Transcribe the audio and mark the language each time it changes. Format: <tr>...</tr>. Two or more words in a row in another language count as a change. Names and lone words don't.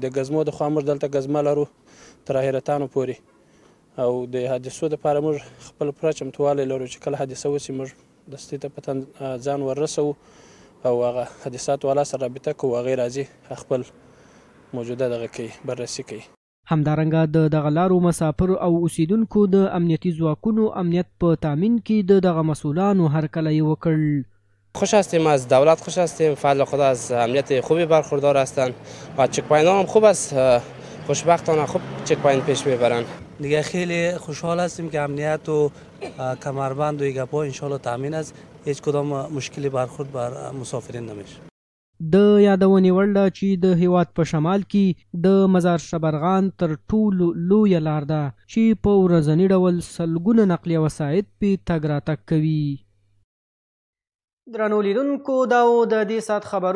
<ps>د ګزمو د خوا موږ دلته ګزمه لرو تر حیرتانو پورې او د حادثو دپاره موږ خپل پوره چمتووالی لرو چې کله حادثه وسي موږ دستي ته په ځان وررسوو او هغه حادثاتو والا سره رابطه کوو، هغې راځي خپل موجوده دغه کوي بررسي کوي. همدارنګه د دغه لارو مسافر او اوسیدونکو د امنیتي ځواکونو امنیت په تامین کې د دغه مسئولانو هرکلی وکړ.</ps> <fa>خوش هستیم از دولت، خوش هستیم، فضل خدا از امنیت خوبی برخوردار هستند و چک پوینت هم خوب است، خوشبختانه خوب چک پوینت پیش میبرند. دیگه خیلی خوشحال هستیم که امنیت و کمربند و گپا انشالله تامین است، هیچ کدام مشکلی برخورد بر مسافرین نمیشه.</fa> <ps>د یادونې وړ ده چې د هیواد په شمال کې د مزار شبرغان تر ټولو لویه لار ده چې په ورځني ډول سلګونه نقلیه وسایط پې تګ راتګ کوي. درنو لیدونکو دا و د دې ساعت خبرونه.</ps>